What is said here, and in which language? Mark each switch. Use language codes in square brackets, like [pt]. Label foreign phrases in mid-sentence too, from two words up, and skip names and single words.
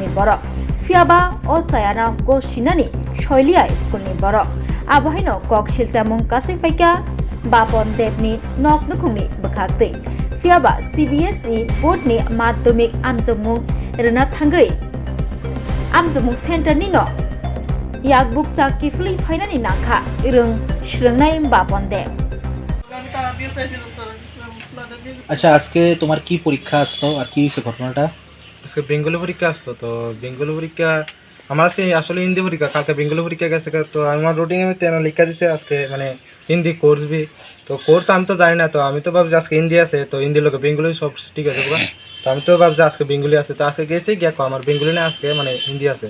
[trp] Borok Fiaba O Chayana Go Shinani Shoilia School ni Borok Abahino Kok Shiljamung Kasifaika Bapon Debni Nok Nokongni Bakakti Fiaba CBSE Board ni Madhyamik Amjongmung Rena Thangai Amjongmung Center ni no Yakbuk Chak Kifli Phainani Nangkha Irung Shrungnai Baponde [bn] আচ্ছা আজকে তোমার কি পরীক্ষা আসলো আর কি হয়েছে ঘটনাটা আজকে বেঙ্গলি পরীক্ষা আসতো তো বেঙ্গলি পরীক্ষা আমার সেই আসলে হিন্দি পরীক্ষা কালকে বেঙ্গলি পরীক্ষা গেছে তো আমার রুটিনে আমি তেন লেখা দিছে আজকে মানে হিন্দি কোর্স বি তো কোর্স আমি তো জানি না তো আমি তো ভাবছি আজকে হিন্দি আছে তো হিন্দি লোক বেঙ্গলি সব ঠিক আছে তো আমি তো ভাবছি আজকে বেঙ্গলি আছে তো আজকে গেছি গিয়ে আমার বেঙ্গলি না আজকে মানে হিন্দি আছে